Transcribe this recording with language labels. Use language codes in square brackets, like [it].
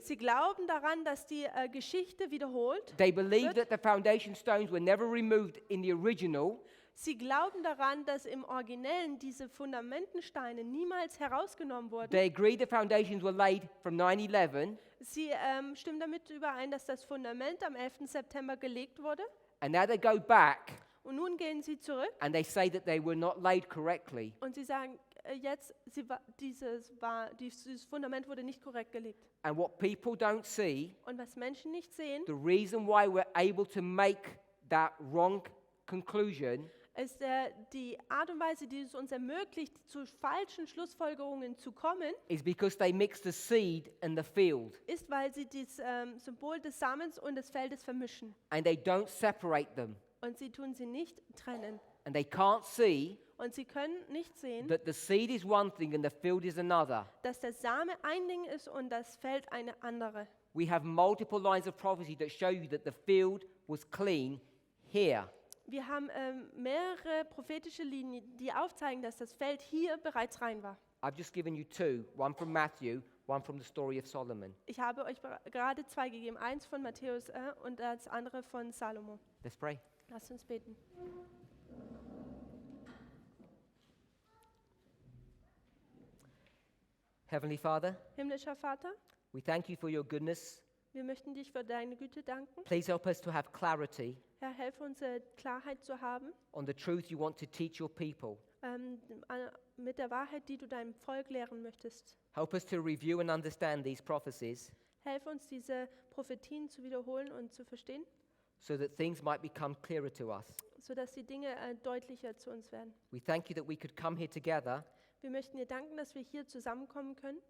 [de] Sie glauben daran, dass die Geschichte wiederholt. [en] They believe [de] Wird. [en] that the foundation stones were never removed in the original. [de] Sie glauben daran, dass im Originellen diese Fundamentensteine niemals herausgenommen wurden. [en] They agree the foundations were laid from 9/11, [de] Sie stimmen damit überein, dass das Fundament am 11. September gelegt wurde. [en] and now they go back [de] Und nun gehen sie zurück [en] and they say that they were not laid correctly. [de] und sie sagen, dieses Fundament wurde nicht korrekt gelegt. [en] And what people don't see, [de] Und was Menschen nicht sehen, [en] the reason why we're able to make that wrong conclusion [de] ist die Art und Weise, die es uns ermöglicht, zu falschen Schlussfolgerungen zu kommen, [en] is because they mix the seed and the field, [de] ist, weil sie das Symbol des Samens und des Feldes vermischen. [en] and they don't separate them. [de] Und sie tun sie nicht trennen. [en] And they can't see [de] Und sie können nicht sehen, [en] that the seed is one thing and the field is another. [de] dass der Same ein Ding ist und das Feld eine andere. [en] We have multiple lines of prophecy that show you that the field was clean here. [de] Wir haben mehrere prophetische Linien, die aufzeigen, dass das Feld hier bereits rein war. [en] I've just given you two, one from Matthew, one from the story of Solomon. [de] Ich habe euch gerade zwei gegeben, eins von Matthäus und das andere von Salomo. [en] Let's pray. [de] Lasst uns beten. [en] Heavenly Father, [de] Himmlischer Vater, [en] we thank you for your goodness. [de] wir möchten dich für deine Güte danken. [en] Please help us to have clarity [de] Herr, helfe uns, Klarheit zu haben [en] on the truth you want to teach your people. [de] mit der Wahrheit, die du deinem Volk lehren möchtest. [en] Help us to review and understand these prophecies [de] Helfe uns, diese Prophetien zu wiederholen und zu verstehen, [en] so that things might become clearer to us. [de] sodass die Dinge deutlicher zu uns werden. [en] We thank you that we could come here together [de] Wir möchten dir danken, dass wir hier zusammenkommen können,